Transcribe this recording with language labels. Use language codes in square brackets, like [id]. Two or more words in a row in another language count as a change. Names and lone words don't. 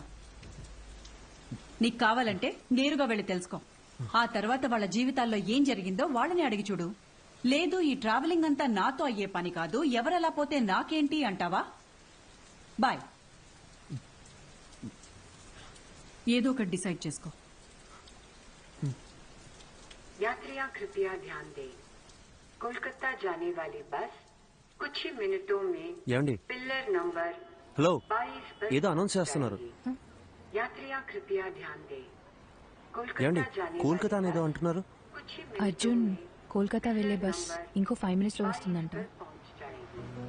[te] నీకు కావాలంటే నేరుగా వెళ్లి తెలుసుకో. ఆ తర్వాత వాళ్ళ జీవితాల్లో ఏం జరిగిందో వాళ్ళని అడిగి చూడు. లేదు ఈ ట్రావెలింగ్ అంతా నాతో అయ్యే పని కాదు, ఎవరెలా పోతే నాకేంటి అంటావా? బాయ్. ఏదో ఒకటి డిసైడ్ చేసుకో. [hi] यात्रियां कृपया ध्यान दें, कोलकाता जाने वाली बस कुछ ही मिनटों में [te] ఏమండి? [hi] पिलर नंबर [te] హలో, [hi] 22 पर [te] ఏదో అనౌన్స్ చేస్తున్నారు. [hi] जाएगी। यात्रियां कृपया ध्यान दें, [te] ఏమండి [hi] कोलकाता जाने [te] కోల్కతా [hi] वाली [te] అనేదో [hi] बस [te] అంటున్నారు? [hi] कुछ ही मिनटों [te] అర్జున్, [hi] में [te] కోల్కతా వెళ్లే బస్ ఇంకో 5 minutes లో 22 వస్తుందంట. [hi] पर पहुंच जाएगी।